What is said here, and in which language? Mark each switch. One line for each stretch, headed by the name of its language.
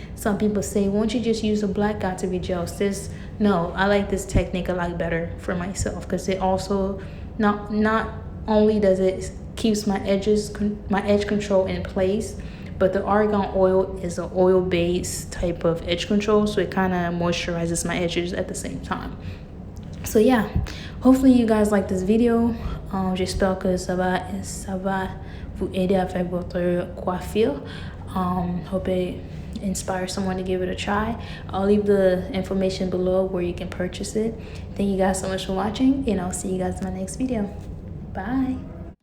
English: Some people say, won't you just use a black Got To Be gel, sis? No, I like this technique a lot better for myself, because it also not only does it keeps my edge control in place, but the argan oil is an oil-based type of edge control, so it kind of moisturizes my edges at the same time. So yeah, hopefully you guys like this video.
French: J'espère que ça va vous aider à faire votre coiffure.
English: Hope it inspires someone to give it a try. I'll leave the information below where you can purchase it. Thank you guys so much for watching, and I'll see you guys in my next video. Bye.